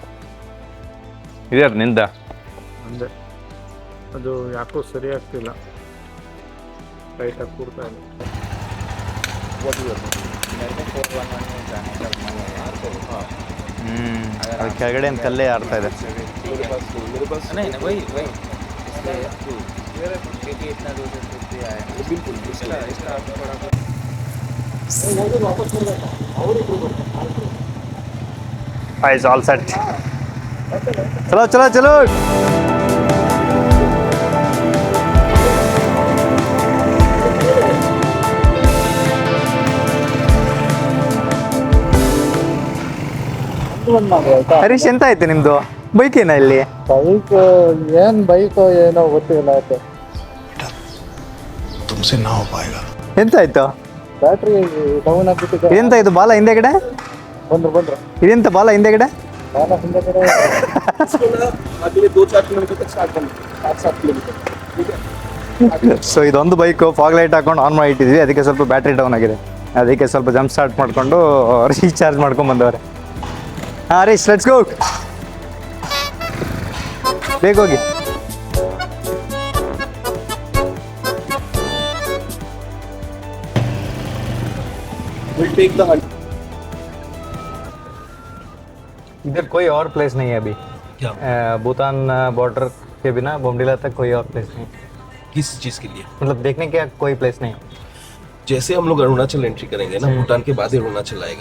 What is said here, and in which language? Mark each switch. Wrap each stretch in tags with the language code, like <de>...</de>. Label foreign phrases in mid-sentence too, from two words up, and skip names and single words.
<kn>ಇದ್ಯಾರು ನಿಂದ? ಅಂದರೆ ಅದು ಯಾಕೋ ಸರಿ ಆಗ್ತಿಲ್ಲ, ಟೈಟಾಗಿ ಕೂಡ್ತಾ ಇದೆ. ಅದು ಕೆಳಗಡೆ ಏನು ಕಲ್ಲೇ ಆಡ್ತಾ ಇದೆ.</kn> <en>It's all set.</en> <hi>चलो चलो चलो.</hi> <kn>ಹರೀಶ್ ಎಂತ ಆಯ್ತು ನಿಮ್ದು ಬೈಕ್ ಏನ ಇಲ್ಲಿ? ಬೈಕ್ ಏನ್ ಬೈಕ್ ಏನೋ ಗೊತ್ತಿಲ್ಲ.</kn> <hi>तुमसे ना हो पाएगा.</hi> <kn>ಎಂತ ಆಯ್ತು?</kn> <en>battery down</en> <kn>ಆಗ್ಬಿಟ್ಟಿದೆ. ಇದೆಂತ ಇದು ಬಾಲ ಹಿಂದೆಗಡೆ? ಬಂದ್ರು ಇದೆಂತ ಬಾಲ ಹಿಂದೆಗಡೆ? ನಾನು ಹಿಂದೆ ಕಡೆ ಅಗಲೇ 2-4 ಕಿಲೋಮೀಟರ್ ತನಕ ಸ್ಟಾರ್ಟ್ ಬಂದು 7 ಕಿಲೋಮೀಟರ್. ಸೊ ಇದೊಂದು ಬೈಕು</kn> <en>fog light</en> <kn>ಹಾಕೊಂಡು ಆನ್ ಮಾಡಿ ಇಟ್ಟಿದ್ವಿ, ಅದಕ್ಕೆ ಸ್ವಲ್ಪ</kn> <en>battery down</en> <kn>ಆಗಿದೆ. ಅದಕ್ಕೆ ಸ್ವಲ್ಪ</kn> <en>jump start</en> <kn>ಮಾಡಿಕೊಂಡು ರೀಚಾರ್ಜ್ ಮಾಡ್ಕೊಂಡು ಬಂದವ್ರೆ. ಹಾಂ ಹರೀಶ್</kn> <en>let's go.</en> <kn>ಬೇಗ ಹೋಗಿ.</kn> <en>We'll take the hunt.</en> <hi>इधर कोई और प्लेस नहीं है अभी. क्या? भूटान बॉर्डर के बिना बोमडिला तक कोई और प्लेस नहीं. किस चीज के लिए? मतलब देखने का कोई प्लेस नहीं. जैसे हम लोग अरुणाचल एंट्री करेंगे ना, भूटान के बाद ही अरुणाचल आएगा.</hi>